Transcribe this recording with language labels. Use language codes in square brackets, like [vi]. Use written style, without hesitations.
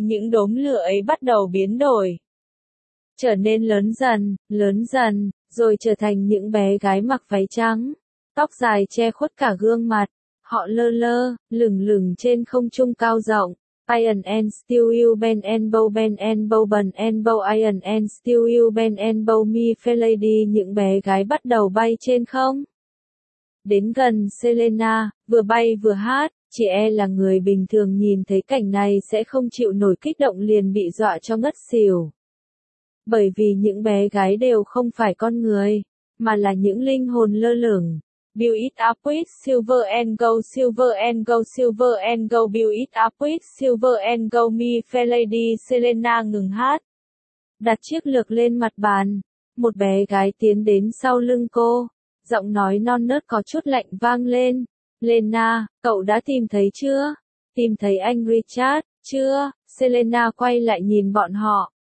[vi] Những đốm lửa ấy bắt đầu biến đổi. Trở nên lớn dần, rồi trở thành những bé gái mặc váy trắng. Tóc dài che khuất cả gương mặt. Họ lơ lơ, lửng lửng trên không trung cao rộng. [en] Iron and steel you bend and bow bần and bow iron and steel you bend and bow me fair lady. [vi] Những bé gái bắt đầu bay trên không. Đến gần Selena, vừa bay vừa hát, chị e là người bình thường nhìn thấy cảnh này sẽ không chịu nổi kích động liền bị dọa cho ngất xỉu. Bởi vì những bé gái đều không phải con người, mà là những linh hồn lơ lửng. [en] Build it up with silver and gold, silver and gold, silver and gold. Build it up with silver and gold, me fair lady. [vi] Selena ngừng hát. Đặt chiếc lược lên mặt bàn. Một bé gái tiến đến sau lưng cô. Giọng nói non nớt có chút lạnh vang lên. Lena, cậu đã tìm thấy chưa? Tìm thấy anh Richard, chưa? Selena quay lại nhìn bọn họ.